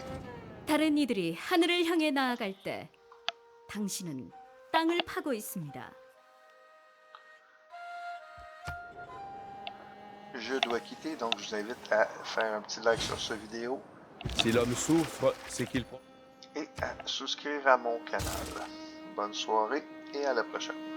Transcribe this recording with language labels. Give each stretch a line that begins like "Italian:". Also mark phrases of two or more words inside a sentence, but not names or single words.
Korean: 다른 이들이 하늘을 향해 나아갈 때 당신은 땅을 파고 있습니다.
French: Je dois quitter, donc je vous invite à faire un petit like sur cette vidéo Si l'homme souffre, c'est qu'il prend... et à souscrire à mon canal. Bonne soirée et à la prochaine.